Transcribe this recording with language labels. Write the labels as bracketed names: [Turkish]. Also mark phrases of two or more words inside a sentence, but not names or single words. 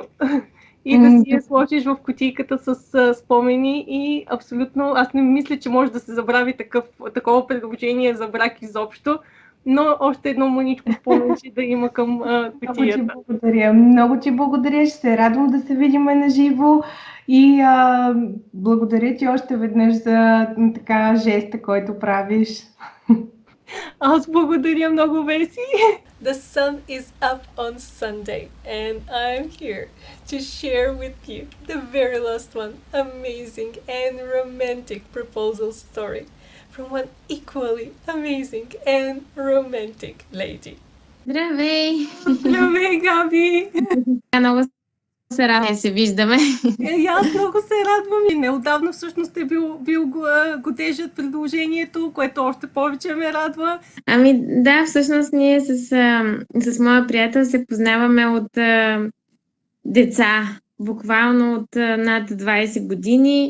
[Bulgarian] И да си я сложиш в кутийката с спомени и абсолютно, аз не мисля, че може да се забрави такова предложение за брак изобщо, но още едно мъничко повече да има към кутията. Много ти благодаря. Много ти благодаря. Ще се радвам да се видим на живо и благодаря ти още веднъж за така жеста, който правиш. Аз благодаря много, Веси. [English] The sun is up on Sunday and I'm here to share with you the very last one, amazing and romantic proposal story from one equally amazing and romantic lady. [Bulgarian] Здравей! Здравей, Габи! Много се радвам да се виждаме. И аз много се радвам и неотдавна всъщност е бил годежът предложението, което още повече ме радва. Ами да, всъщност ние с моя приятел се познаваме от деца, буквално от над 20 години.